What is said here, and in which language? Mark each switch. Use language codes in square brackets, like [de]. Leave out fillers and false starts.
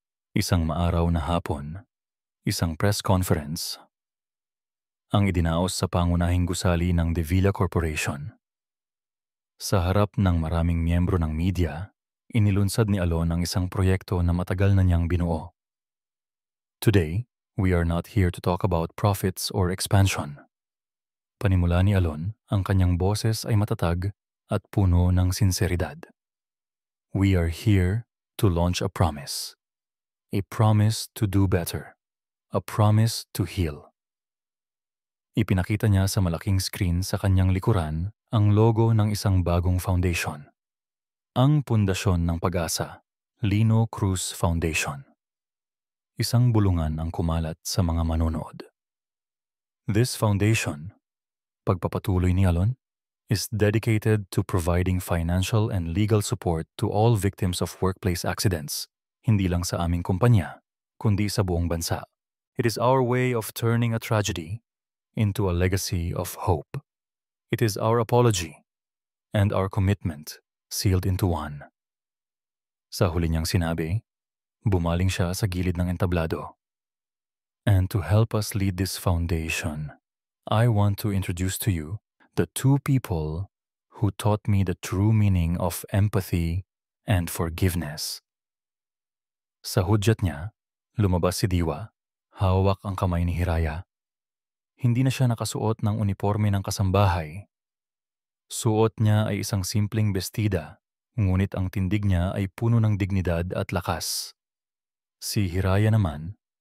[tl] Isang maaraw na hapon, isang press conference ang idinaos sa pangunahing gusali ng De Villa Corporation. Sa harap ng maraming miyembro ng media, inilunsad ni Alon ang isang proyekto na matagal na niyang binuo. [en] Today, we are not here to talk about profits or expansion. [tl] Panimula ni Alon, ang kanyang boses ay matatag at puno ng sinseridad. [en] We are here to launch a promise to do better, a promise to heal. [tl] Ipinakita niya sa malaking screen sa kanyang likuran ang logo ng isang bagong foundation. Ang Pundasyon ng Pag-asa, Lino Cruz Foundation. Isang bulungan ang kumalat sa mga manonood. [en] This foundation, [tl] pagpapatuloy ni [en] Alon, is dedicated to providing financial and legal support to all victims of workplace accidents, [tl] hindi lang sa aming kumpanya, kundi sa buong bansa. [en] It is our way of turning a tragedy into a legacy of hope. It is our apology and our commitment sealed into one. [tl] Sa huli niyang sinabi, bumaling siya sa gilid ng entablado. [en] And to help us lead this foundation, I want to introduce to you the 2 people who taught me the true meaning of empathy and forgiveness. [tl] Sa hudyat niya, lumabas si Diwa, hawak ang kamay ni Hiraya. Hindi na siya nakasuot ng uniforme ng kasambahay. Suot niya ay isang simpleng bestida, ngunit ang tindig niya ay puno ng dignidad at lakas. Si Hiraya naman